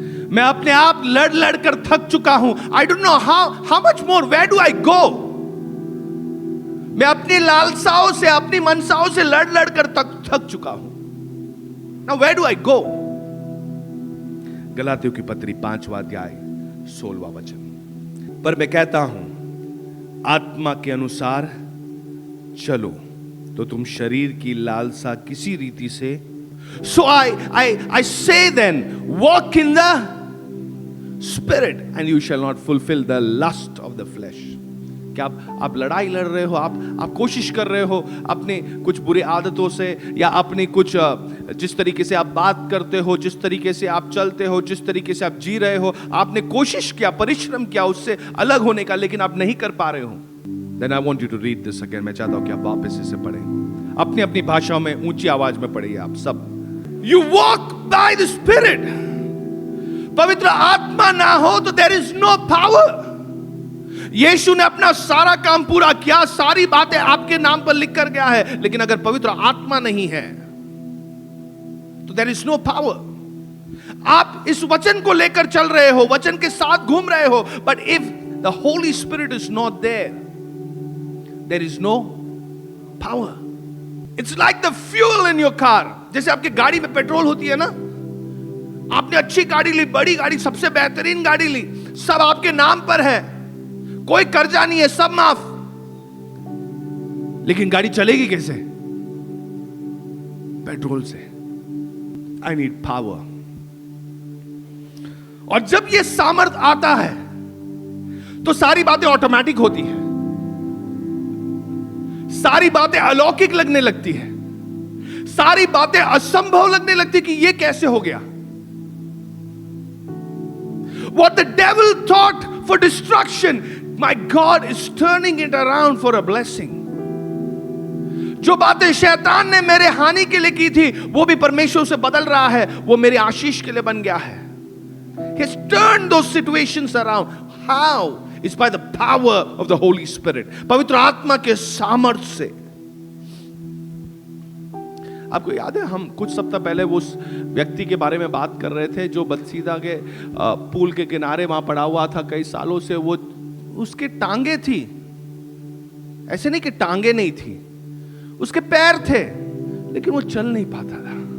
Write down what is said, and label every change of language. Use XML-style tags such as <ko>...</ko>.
<hi>मैं अपने आप लड़ लड़ कर थक चुका हूं।</hi> <en>I don't know how much more, where do I go.</en> <hi>मैं अपनी लालसाओं से, अपनी मनसाओं से लड़ लड़ कर थक चुका हूं।</hi> <en>Now where do I go.</en> <hi>गलातियों की पत्री 5वां अध्याय 16वां वचन। पर मैं कहता हूं, आत्मा के अनुसार चलो तो तुम शरीर की लालसा किसी रीति से,</hi> <en>so I say then, walk in the spirit and you shall not fulfill the lust of the flesh।</en> <hi>क्या आप लड़ाई लड़ रहे हो, आप कोशिश कर रहे हो अपने कुछ बुरी आदतों से, या अपनी कुछ जिस तरीके से आप बात करते हो, जिस तरीके से आप चलते हो, जिस तरीके से आप जी रहे हो, आपने कोशिश किया, परिश्रम किया उससे अलग होने का, लेकिन आप नहीं कर पा रहे हो।</hi> <en>Then I want you to read this again।</en> <hi>मैं चाहता हूं कि आप वापस इसे पढ़ें, अपनी अपनी भाषाओं में ऊंची आवाज में पढ़िए आप सब।</hi> <en>You walk by the Spirit।</en> <hi>पवित्र आत्मा ना हो तो</hi> <en>there is no power।</en> <hi>यीशु ने अपना सारा काम पूरा किया, सारी बातें आपके नाम पर लिख कर गया है, लेकिन अगर पवित्र आत्मा नहीं है तो there is no power। आप इस वचन को लेकर चल रहे हो, वचन के साथ घूम रहे हो,</hi> <en>but if the Holy Spirit is not there, there is no power। It's like the fuel in your car।</en> <hi>जैसे आपकी गाड़ी में पेट्रोल होती है ना, आपने अच्छी गाड़ी ली, बड़ी गाड़ी, सबसे बेहतरीन गाड़ी ली, सब आपके नाम पर है, कोई कर्जा नहीं है, सब माफ, लेकिन गाड़ी चलेगी कैसे? पेट्रोल से।</hi> <en>I need power.</en> <hi>और जब ये सामर्थ आता है तो सारी बातें ऑटोमेटिक होती है, सारी बातें अलौकिक लगने लगती है, सारी बातें असंभव लगने लगती कि ये कैसे हो गया।</hi> <en>What the devil thought for destruction, my God is turning it around for a blessing।</en> <hi>जो बातें शैतान ने मेरे हानि के लिए की थी, वो भी परमेश्वर से बदल रहा है, वो मेरे आशीष के लिए बन गया है।</hi> <en>He has turned those situations around। How? It's by the power of the Holy Spirit।</en> <hi>पवित्र आत्मा के सामर्थ्य से। आपको याद है, हम कुछ सप्ताह पहले उस व्यक्ति के बारे में बात कर रहे थे जो बत्सीदा के पुल के किनारे वहां पड़ा हुआ था कई सालों से। वो उसके टांगे थी, ऐसे नहीं कि टांगे नहीं थी, उसके पैर थे, लेकिन वो चल नहीं पाता था।</hi>